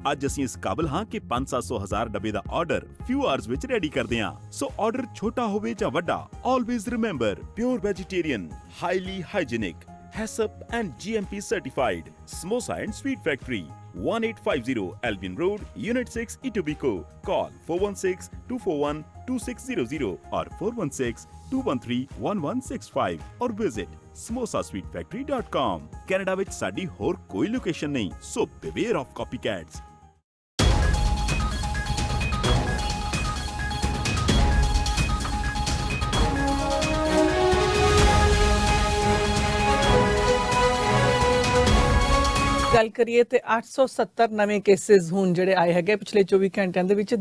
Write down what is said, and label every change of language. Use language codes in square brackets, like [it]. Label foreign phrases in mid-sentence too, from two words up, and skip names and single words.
[pa] ਅੱਜ ਅਸੀਂ ਇਸ ਕਾਬਿਲ ਹਾਂ ਕਿ 500-1000 ਡੱਬੇ ਦਾ ਆਰਡਰ [en] few hours [pa] ਵਿੱਚ ਰੈਡੀ ਕਰਦੇ ਹਾਂ। [en] so order [pa] ਛੋਟਾ ਹੋਵੇ ਜਾਂ ਵੱਡਾ, [en] always remember pure vegetarian, highly hygienic, HACCP and GMP certified. Samosa and Sweet Factory, 1850 Albion Road, Unit 6, Etobicoke. Call 416-241-2600 or 416-213-1165 or visit samosasweetfactory.com. [pa] Canada ਵਿੱਚ ਸਾਡੀ ਹੋਰ ਕੋਈ ਲੋਕੇਸ਼ਨ ਨਹੀਂ, [en] so beware of copycats. [pa] ਗੱਲ ਕਰੀਏ ਤੇ 870 ਨਵੇਂ ਕੇਸਿਸ ਹੁਣ ਜਿਹੜੇ ਆਏ ਹੈਗੇ ਪਿਛਲੇ 24 ਘੰਟਿਆਂ ਦੇ ਵਿੱਚ।